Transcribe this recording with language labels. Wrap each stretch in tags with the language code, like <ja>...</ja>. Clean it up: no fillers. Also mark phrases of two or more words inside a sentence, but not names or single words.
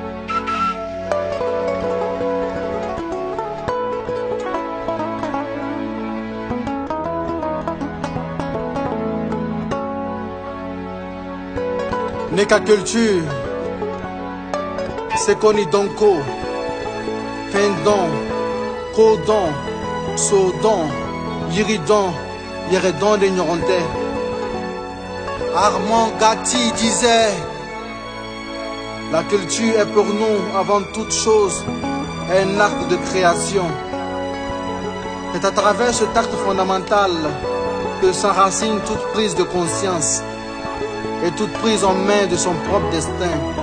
<bm>Neka culture,</bm> <fr>c'est qu'on y</fr> <bm>donko, pendon, codon, sodon, yiridon, yiredon de Nyoronte.</bm> <fr>Armand Gatti disait, la culture est pour nous, avant toute chose, un acte de création. C'est à travers cet acte fondamental que s'enracine toute prise de conscience et toute prise en main de son propre destin.</fr>